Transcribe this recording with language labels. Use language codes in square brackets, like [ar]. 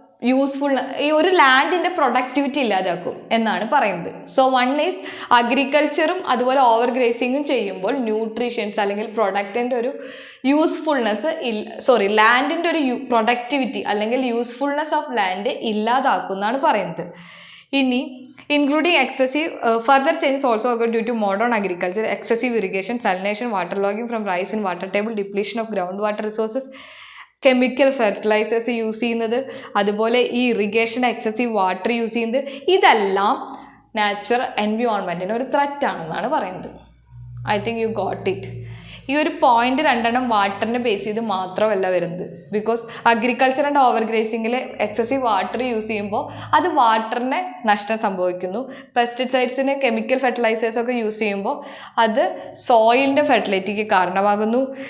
[ml] Useful, ഈ ഒരു ലാൻഡിൻ്റെ productivity ഇല്ലാതാക്കും എന്നാണ് പറയുന്നത്. സോ വൺ ഈസ് അഗ്രികൾച്ചറും അതുപോലെ ഓവർ ഗ്രേസിങ്ങും ചെയ്യുമ്പോൾ ന്യൂട്രീഷ്യൻസ് അല്ലെങ്കിൽ പ്രൊഡക്റ്റിൻ്റെ ഒരു യൂസ്ഫുൾനെസ് ലാൻഡിൻ്റെ ഒരു പ്രൊഡക്ടിവിറ്റി അല്ലെങ്കിൽ യൂസ്ഫുൾനെസ് ഓഫ് ലാൻഡ് ഇല്ലാതാക്കും എന്നാണ് പറയുന്നത്. [en] ഇനി including excessive further changes also occur due to modern agriculture, excessive irrigation, salination, water logging from rise in water table, depletion of groundwater resources, [ml] chemical fertilisers use ചെയ്യുന്നത്, അതുപോലെ ഈ irrigation excessive water use ചെയ്യുന്നത്, ഇതെല്ലാം natural എൻവിയോൺമെൻറ്റിന് ഒരു threat ആണെന്നാണ് പറയുന്നത്. [en] I think you got it. [ml] ഈ ഒരു പോയിന്റ് രണ്ടെണ്ണം വാട്ടറിനെ ബേസ് ചെയ്ത് മാത്രമല്ല വരുന്നത്. Because agriculture and over ഗ്രേസിങ്ങിൽ excessive water use ചെയ്യുമ്പോൾ അത് വാട്ടറിനെ നഷ്ടം സംഭവിക്കുന്നു. പെസ്റ്റിസൈഡ്സിന് കെമിക്കൽ ഫെർട്ടിലൈസേഴ്സൊക്കെ യൂസ് ചെയ്യുമ്പോൾ അത് സോയിലിൻ്റെ ഫെർട്ടിലിറ്റിക്ക് കാരണമാകുന്നു.